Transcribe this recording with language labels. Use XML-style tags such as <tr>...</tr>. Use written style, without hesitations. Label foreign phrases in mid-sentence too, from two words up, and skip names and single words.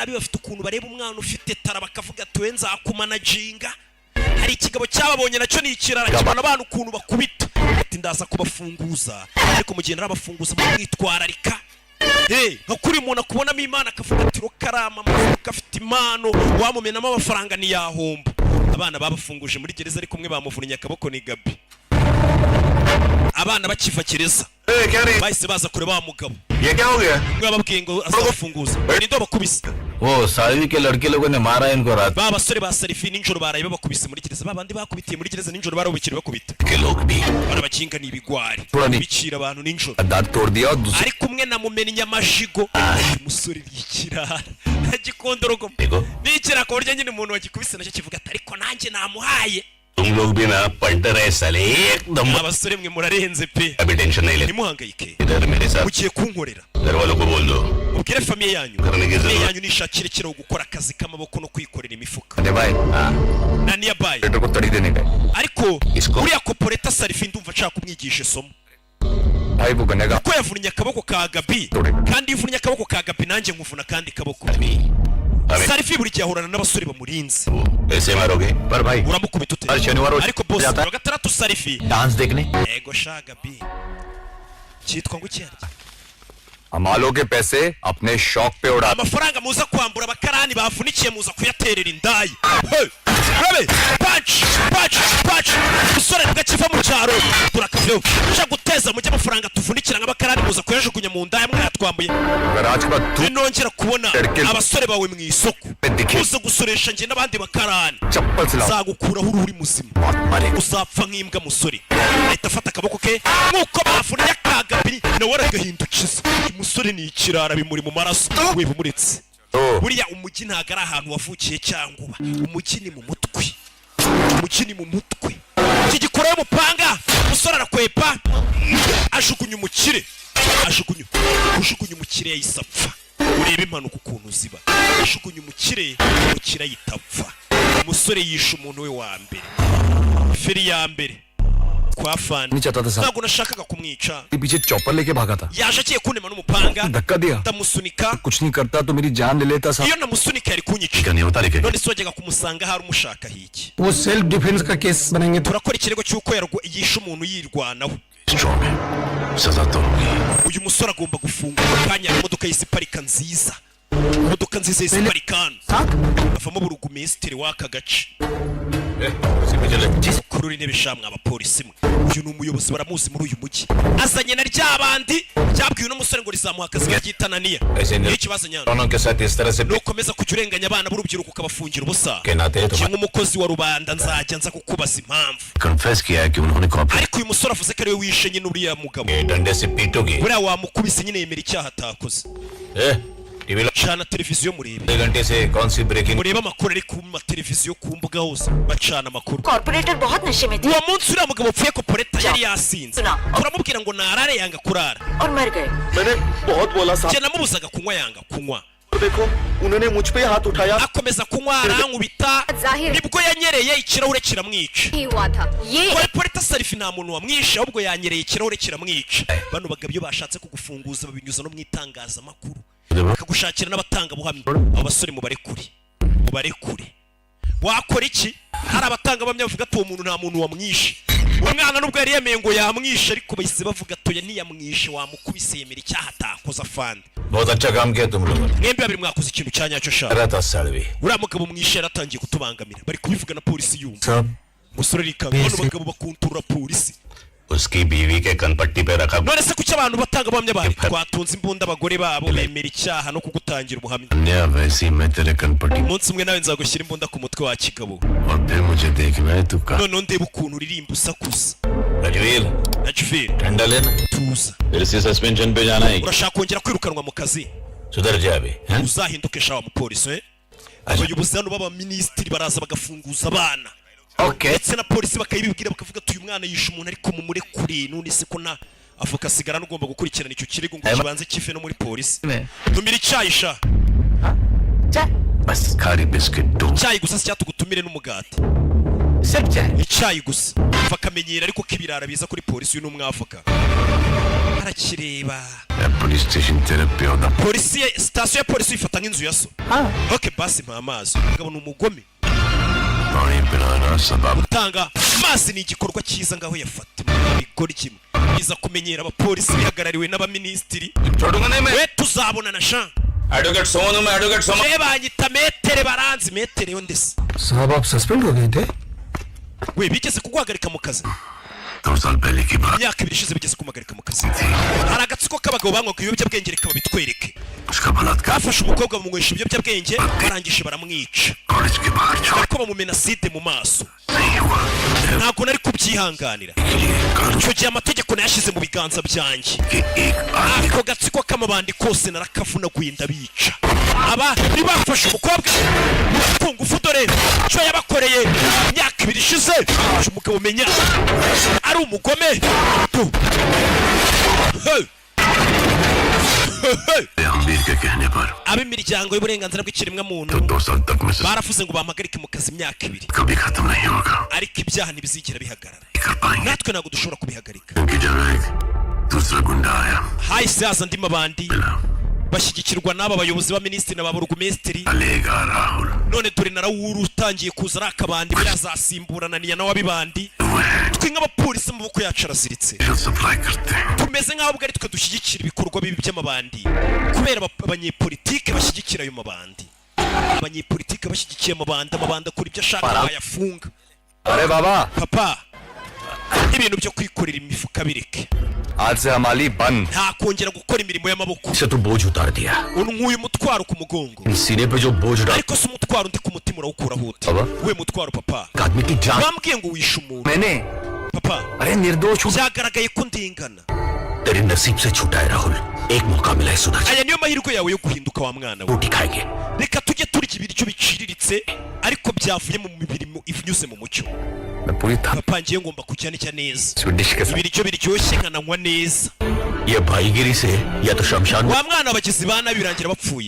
<rw>bafite ukuntu bareba umwana ufite tara bakavuga tuwe nzakumanaginga hari ikigabo cyababonye nacyo ni ikirara kibana abantu ukuntu bakubita ati ndaza kubafunguza ariko mu gihe narabafunguza mu kwitwararika nka kuri umuntu akubonamo imana akavuga ati rokarama amafuka afite impano wamumenamo amafaranga ntiyahomba abana babafunguje muri gereza ariko umwe bamuvunnye akaboko ni Gabi abana bakiva gereza bahise baza kureba wa mugabo</rw> <hi>ये क्या हो गया</hi> <rw>umwe bababwiye ngo azafunguza ni ndo bakubise</rw> <hi>वो सारी के लड़के लोगों ने मारा इनको रात</hi> <rw>ba basore ba Sarifi ninjoro baraye babakubise muri gereza babandi bakubitiye muri gereza ninjoro barabukira bakubita</rw> <hi>के लोग भी</hi> <rw>bana bakinga ni ibigwari bicira abantu ninjoro</rw> <hi>दांत तोड़ दिया और दूसरे</hi> <rw>ariko umwe namumenya amajigo umusore yikirara agikondorogo nikira ko burya nyine umuntu wagikubise nacyo kivuga ati ariko nanjye namuhaye</rw> <hi>तुम लोग भी ना पलटे रहे साले एकदम</hi> <rw>abasore mwe murarenze pe</rw> <hi>अभी टेंशन नहीं ले</hi> <rw>nimuhangayike</rw> <hi>इधर मेरे साथ</hi> <rw>mugiye kunkorera</rw> <hi>घर वालों को बोल दो</hi> <rw>ubwire famiye yanyu famiye yanyu nishakire kiro gukora akazi k'amaboko no kwikorera imifuka</rw> <hi>अरे भाई na nearby लेटर को तड़ी देने का</hi> <rw>ariko uriya koporeta Sarifi ndumva nshaka kumwigisha isomo</rw> <hi>भाई वो बनेगा</hi> <rw>ko yavunnye akaboko ka Gabi kandi ivunnye akaboko ka Gabi nanjye nkuvuna kandi kaboko Sarifi buri gihe ahorana n'abasore bamurinze</rw> <hi>ऐसे मारोगे पर भाई</hi> <rw>uramukubita ute</rw> <hi>हर शनिवार</hi> <rw>ariko boss wa gatandatu Sarifi</rw> <hi>डांस देखने</hi> <rw>yego sha Gabi cyitwa ngo cyarya</rw> <hi>हमालों के पैसे अपने शौक पे उड़ा</hi> <rw>amafaranga muza kwambura abakarani bavunikiye muza kuyaterera indayi Rabe patch usore tugakiva mu cyaro turakavyo sha guteza mujye amafaranga tuvunikira nk'abakarani muza kuyajugunya mu ndaya mwatwambuye</rw> <hi>गराज का तू</hi> <rw>nongera kubona abasore bawe mu isoko uza gusoresha nge n'abandi bakarani</rw> <hi>चप्पल से लाओ</hi> <rw>zagukuraho ururi muzima</rw> <hi>मारे</hi> <rw>uzapfa nk'imbwa musore ahita afata akaboko ke nk'uko bavunnye akagabiri nawe aragahindukiza umusore ni ikirara bimuri mu maraso we bumuretse buriya umujyi ntago ari ahantu wavukiye cyangwa uba umujyi ni mu mutwe umujyi ni mu mutwe iki gikorewe umupanga umusore arakwepa ajugunya umukire ajugunya umukire yahise apfa urebe impanuka ukuntu ziba ajugunya umukire ahita apfa umusore yishe umuntu we wa mbere feri ya mbere kwa fani ntabwo nashakaga kumwica</rw> <hi>पीछे चॉपर लेके भागा था</hi> <rw>yaje agiye kunema n'umupanga</rw> <hi>धक्का दिया</hi> <rw>ndamusunika</rw> <hi>कुछ नहीं करता तो मेरी जान ले लेता</hi> <rw>iyo namusunika yari kunyica</rw> <hi>नहीं होता लेकिन</hi> <rw>none se wajyaga kumusanga hari umushaka hiki</rw> <hi>वो</hi> <en>self defense</en> <hi>का केस बनेंगे</hi> <rw>turakora ikirego cy'uko yishe umuntu yirwanaho</rw> <hi>स्ट्रॉन्ग है सजा तो होगी</hi> <rw>uyu musore agomba gufungura kanya imodoka y'isiparika nziza imodoka nziza y'isiparikano avamo burugumesitiri w'aka gace kurura intebe shamwe abapolisi mwe uyu ni umuyobozi baramuzi muri uyu mujyi azanye na ryabandi byabwiwe uno musore ngo rizamuha akazi kagitananiya niyo ikibazo nyana nukomeza kujya urenganya abana b'urubyiruko ukabafungira ubusa kimwe umukozi wa rubanda nzajya nza kukubaza impamvu</rw> <hi>कन्फेस किया है कि उन्होंने कॉपी</hi> <rw>ariko uyu musore avuze ko ari we wishe nyine uriya mugabo</rw> <hi>डंडे से पीटोगे</hi> <rw>buriya wamukubise nyine yemera icyaha atakoze</rw> <hi>टीवी</hi> <rw>cana televiziyo murebe</rw> <hi>2 घंटे से कौन सी ब्रेकिंग</hi> <rw>murebe amakuru ari ku mateleviziyo ku mbuga hose bacana amakuru</rw> <hi>कॉर्पोरेटर बहुत नशे में थे</hi> <rw>uwo munsi uriya mugabo upfuye koporeta yari yasinze turamubwira ngo narare yanga kurara</rw> <hi>और मर गए मैंने बहुत बोला साहब</hi> <rw>njye namubuzaga kunywa yanga kunywa</rw> <hi>देखो उन्होंने मुझ पे हाथ उठाया</hi> <rw>akomeza kunywa arankubita nibwo yanyereye ikirahure kiramwica</rw> <hi>ही हुआ था ये</hi> <rw>koporeta Sarifi nta muntu wamwishe ahubwo yanyereye ikirahure kiramwica bano bagabo iyo bashatse kugufunguza babinyuza no mu itangazamakuru bakagushakira n'abatangabuhamya abo basore mubarekure wakora iki hari abatangabuhamya bavuga ati uwo muntu nta muntu wamwishe uwo mwana nubwo yari yemeye ngo yamwishe ariko bahise bavuga atoya ntiyamwishe wamukubise yemera icyaha atakoze afande</rw> <hi>बहुत अच्छा काम किया तुम लोगों ने</hi> <rw>mwembi babiri mwakoze ikintu cya nyacyo shaka</rw> <hi>रहा सालवी</hi> <rw>uriya mugabo mwishe yaratangiye kutubangamira bari kubivuga na polisi yumva</rw> <hi>सब</hi> <rw>umusore arikanga bano bagabo bakunturura polisi</rw> <hi>उसकी बीवी के कनपट्टी पे रखा</hi> <rw>none se kuki abantu batangabuhamya bari twatunze imbunda abagore babo bemera icyaha no kugutangira ubuhamya</rw> <hi>अन्य वैसी मैं तेरे कनपट्टी</hi> <rw>umunsi umwe nawe nzagushyira imbunda ku mutwe wa kigabo</rw> <hi>और फिर मुझे देखना है तू कहाँ</hi> <rw>noneho ndeba ukuntu uririmba usakuza</rw> <hi>रजवीर</hi> <rw>na juveri</rw> <hi>ठंडा लेना</hi> <rw>tuza</rw> <hi>फिर से सस्पेंशन पे जाना है</hi> <rw>urashaka kongera kwirukanwa mu kazi</rw> <hi>सुधर जा अभी हैं?</hi> <rw>uzahinduke shawa mupolisi abayobozi hano b'abaminisitiri baraza bagafunguza abana ndetse na polisi bakayibibwira bakavuga ati uyu mwana yishe umuntu ariko mumurekure none se ko na avoka asigara n'ugomba gukurikirana icyo kirego ngo kibanze kive no muri polisi tumira icyayi sha</rw> <hi>बस खारी बिस्किट दो</hi> <rw>icyayi gusa si tugutumire n'umugati icyayi gusa bakamenyera ariko ko ibirara biza kuri polisi uyu n'umwavoka arakireba</rw> <en>police station</en> <hi>तेरे प्यो दा</hi> <rw>polisi sitasiyo ya polisi uyifata nk'inzu ya so ok basi mpa amazi umugabo ni umugome</rw> <hi>पानी पिलाना सबब</hi> <rw>gutanga amazi ni igikorwa cyiza ngaho yafata bigora kimwe biza kumenyera abapolisi bihagarariwe n'abaminisitiri we tuzabonana sha</rw> <hi>एडवोकेट सोनू में एडवोकेट सोनू</hi> <rw>banyita metere baranzi metere yo ndese</rw> <hi>साहब आप सस्पेंड हो गए थे?</hi> <rw>we bigeze kuguhagarika mu kazi</rw> <hi>2 साल पहले की बात</hi> <rw>imyaka 2 ishize bigeze kumuhagarika mu kazi hari agatsiko k'abagabo banywaga ibiyobyabwenge reka babitwereke</rw> <hi>उसका बलात्कार</hi> <rw>bafashe umukobwa bamunywesha ibiyobyabwenge barangije baramwica</rw> <hi>कॉलेज के बाहर छोड़</hi> <rw>ko bamumena acide mu maso</rw> <hi>नहीं हुआ</hi> <rw>ntabwo nari kubyihanganira icyo gihe amategeko nayashyize mu biganza byanjye</rw> <hi>कि एक आदमी</hi> <rw>ako gatsiko k'amabandi kose narakavunaguye ndabica aba ntibafashe umukobwa ku ngufu dore icyo yabakoreye imyaka 2 ishize uyu mugabo umenya ari umugome</rw> <hi>अमीर के कहने पर</hi> <rw>ab'imiryango y'uburenganzira bw'ikiremwa muntu</rw> <hi>2 साल तक में</hi> <rw>baravuze ngo bampagarike mu kazi imyaka 2</rw> <hi>कभी खत्म नहीं होगा</hi> <rw>ariko ibyaha ntibizigera bihagarara</rw> <hi>कर पाएंगे</hi> <rw>natwe ntabwo dushobora kubihagarika</rw> <hi>उनकी जगह एक दूसरा गुंडा आया</hi> <rw>hahise haza andi mabandi bashyigikirwa n'aba bayobozi ba minisitiri na ba burugumesitiri</rw> <hi>चलेगा राहुल</hi> <rw>none dore na Raoul utangiye kuza ari akabandi birazasimburana niya nawe abibandi twe nk'abapolisi mu maboko yacu araziritse</rw> <hi>जो सप्लाई करते हैं</hi> <rw>tumeze nk'aho ubwo ari twe dushyigikira ibikorwa bibi by'amabandi kubera abanyepolitike bashyigikira ayo mabandi abanyepolitike bashyigikiye amabandi akora ibyo ashaka bayafunga</rw> <hi>अरे बाबा</hi> <rw>papa ibintu byo kwikorera imifuka bireke</rw> <hi>आज से हमारी बंद</hi> <rw>nta kongera gukora imirimo y'amaboko</rw> <hi>से तो बोझ उतार दिया</hi> <rw>unkuye umutwaro ku mugongo</rw> <hi>सीने पे जो बोझ डाल</hi> <rw>ariko se umutwaro undi ku mutima urawukuraho ute Baba? we mutwaro papa</rw> <hi>आदमी की जान</hi> <rw>bambwiye ngo wishe umuntu</rw> <hi>मैंने</hi> <rw>papa</rw> <hi>अरे निर्दोष हूँ</hi> <rw>byagaragaye ko ndingana</rw> <hi>तेरे नसीब से छूटा है राहुल एक मौका मिला है सुधर</hi> <rw>aya niyo mahirwe yawe yo guhinduka wa mwana we</rw> <hi>रोटी खाएंगे</hi> <rw>reka tujye turya ibiryo biciriritse ariko byavuye mu mirimo inyuze mu mucyo</rw> <hi>मैं पूरी</hi> <rw>papa ngiye ngomba kujya nicya neza</rw> <hi>स्वीडिश के साथ</hi> <rw>ibiryo biryoshye nkananywa neza</rw> <hi>ये भाईगिरी से या तो शमशान</hi> <rw>wa mwana abagizi ba nabi birangira bapfuye</rw>